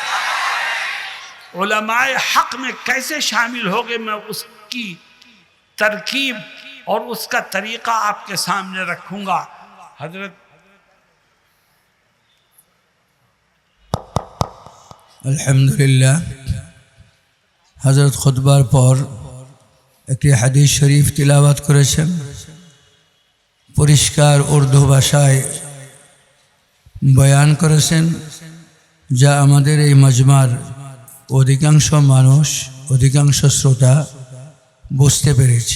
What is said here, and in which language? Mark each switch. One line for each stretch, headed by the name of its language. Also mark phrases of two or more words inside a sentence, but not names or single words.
Urdu: علماء حق میں کیسے شامل ہوگے، میں اس کی ترکیب اور اس کا طریقہ آپ کے سامنے رکھوں گا۔ حضرت
Bangla: আলহামদুলিল্লাহ হযরত খুতবার পর একটি হাদিস শরীফ তিলাওয়াত করেছেন, পরিষ্কার উর্দু ভাষায় বয়ান করেছেন, যা আমাদের এই মজমার অধিকাংশ মানুষ, অধিকাংশ শ্রোতা বুঝতে পেরেছি।